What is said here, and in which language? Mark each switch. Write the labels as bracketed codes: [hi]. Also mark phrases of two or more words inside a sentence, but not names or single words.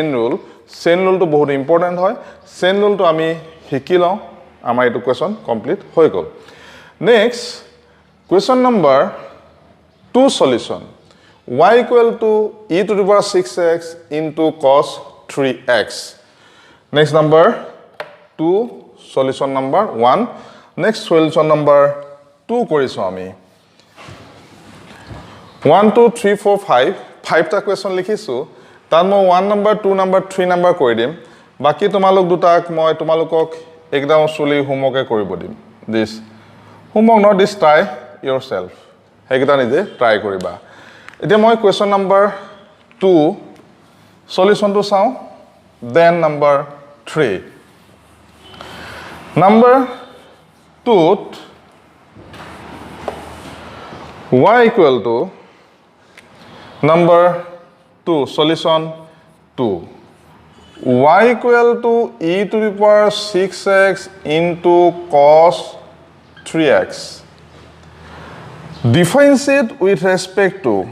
[en] rule to bahut important hoy chain rule to [as] আমি শিকিলো আমাৰ এটা [en] question complete [as] হৈ গ'ল [en] next question number 2 solution y equal to e to the power 6x into cos 3x next number 2 solution number 1 next solution number 2 [as] কৰিছো আমি [en] 1 [as] 2 3 4 5 5 ta question likhisu তাৰ মই 1 নম্বৰ 2 নম্বৰ 3 নম্বৰ কৰি দিম বাকী তোমালোক দুটা মই তোমালোকক একদম চুলি হোমৱৰ্কে কৰিব দিম [en] this homework not this try yourself [as] সেইটো নিজে ট্ৰাই কৰিবা এতিয়া মই [en] question number 2 solution to saw then number 3 number 2 y equal to number 2 solution 2 y equal to e to the power 6x into cos 3x differentiate with respect to